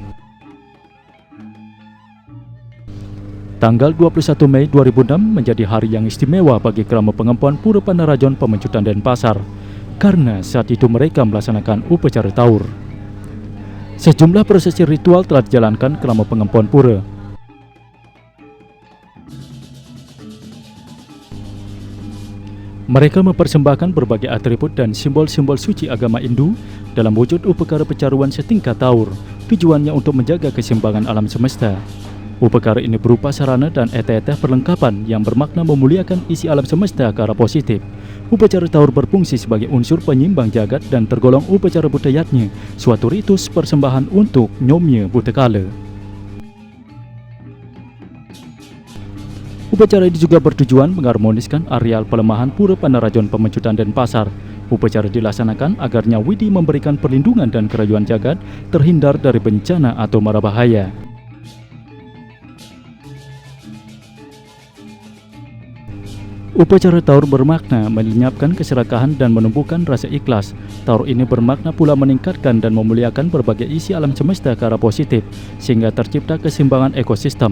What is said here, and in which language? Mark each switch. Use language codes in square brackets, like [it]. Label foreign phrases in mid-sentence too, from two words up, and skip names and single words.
[id] Tanggal 21 Mei 2006 menjadi hari yang istimewa bagi Krama Pengempuan Pura Panarajon Pemecutan Denpasar karena saat itu mereka melaksanakan upacara Taur. Sejumlah prosesi ritual telah dijalankan Krama Pengempuan Pura. Mereka mempersembahkan berbagai atribut dan simbol-simbol suci agama Hindu dalam wujud upakara pecaruan setingkat Taur. Tujuannya untuk menjaga keseimbangan alam semesta. Upakara ini berupa sarana dan eteh-eteh perlengkapan yang bermakna memuliakan isi alam semesta ke arah positif. Upacara Taur berfungsi sebagai unsur penyimbang jagat dan tergolong upacara budayatnya, suatu ritus persembahan untuk Nyomnya Butakala. Upacara ini juga bertujuan mengharmoniskan areal pelemahan Pura Panarajon Pemecutan Denpasar. Upacara dilaksanakan agar Nyawidi memberikan perlindungan dan kerayuan jagat terhindar dari bencana atau mara bahaya. Upacara Taur bermakna melenyapkan keserakahan dan menumbuhkan rasa ikhlas. Taur ini bermakna pula meningkatkan dan memuliakan berbagai isi alam semesta ke arah positif, sehingga tercipta keseimbangan ekosistem.